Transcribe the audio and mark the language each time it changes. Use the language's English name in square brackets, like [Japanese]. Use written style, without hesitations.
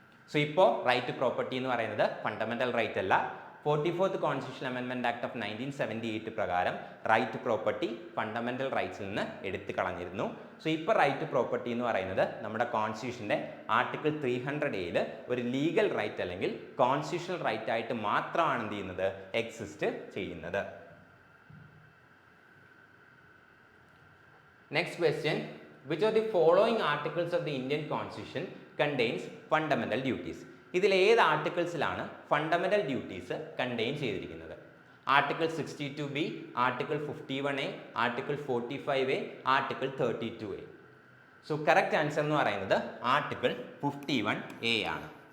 [Malayalam] So ഇപ്പോൾ right property എന്ന് പറയുന്നത് ഫണ്ടമെൻ്റൽ റൈറ്റ് അല്ല. 44th constitutional amendment act of 1978 പ്രകാരം റൈറ്റ് പ്രോപ്പർട്ടി ഫണ്ടമെൻ്റൽ റൈറ്റ്സിൽ നിന്ന് എടുത്തു കളഞ്ഞിരുന്നു. സോ ഇപ്പോൾ റൈറ്റ് പ്രോപ്പർട്ടി എന്ന് പറയുന്നത് നമ്മുടെ കോൺസ്റ്റിറ്റ്യൂഷൻ്റെ ആർട്ടിക്കിൾ 300A ഒരു ലീഗൽ റൈറ്റ് അല്ലെങ്കിൽ കോൺസ്റ്റിറ്റ്യൂഷണൽ റൈറ്റ് ആയിട്ട് മാത്രമാണ് എന്ത് ചെയ്യുന്നത്, എക്സിസ്റ്റ് ചെയ്യുന്നത്. [English] Next question, which of the following articles of the Indian Constitution contains fundamental duties? [Malayalam] ഇതിൽ ഏത് ആർട്ടിക്കിൾസിലാണ് ഫണ്ടമെൻ്റൽ ഡ്യൂട്ടീസ് കണ്ടെയ്ൻ ചെയ്തിരിക്കുന്നത്? [English] Article 62B, article 51A, article 45A, article 32A. [Malayalam] So correct answer എന്ന് പറയുന്നത് ആർട്ടിക്കിൾ 51A ആണ്.